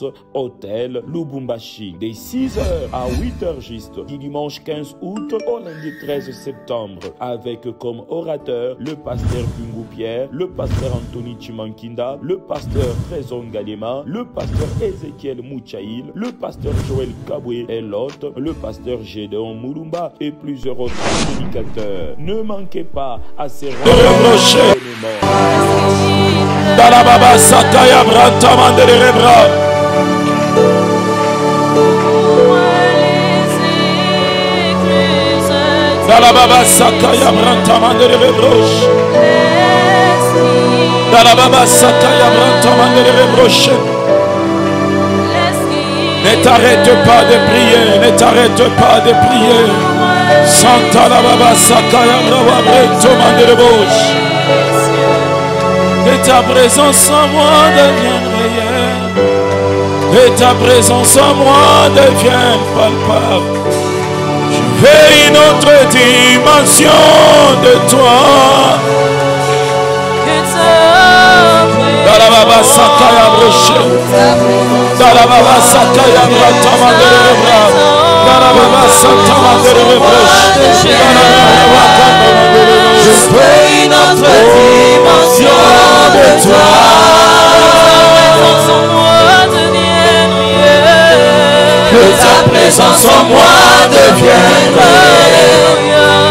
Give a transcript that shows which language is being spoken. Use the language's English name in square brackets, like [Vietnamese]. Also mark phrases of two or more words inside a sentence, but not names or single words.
[French] hôtel Lubumbashi, des 6h à 8h juste, du dimanche 15 août au lundi 13 septembre, avec comme orateur le pasteur Bingu Pierre, le pasteur Anthony Chimankinda, le pasteur Trésor Galema, le pasteur Ezekiel Mouchaïl, le pasteur Joël Kabwe et l'autre, le pasteur Gédéon Moulumba et plusieurs autres prédicateurs. Ne manquez pas à ces événements. Dalababa Sakaya Brantama de Rebra. Dalababa Sakaya Brantama de Rebroche. Dalababa Sakaya Brantama de Rebroche. Ne t'arrête pas de prier, ne t'arrête pas de prier. Santa Dalababa Sakaya Brantama de Rebroche. Et ta présence en moi devient réelle. Et ta présence en moi devient palpable. Je veux une autre dimension de toi. Dalababa Sakaya Broche. Dalababa Sakaya Bratama de Rebra. Dalababa Sakama de Rebroche. Je veux une autre dimension de toi. Que ta présence en moi devienne réelle.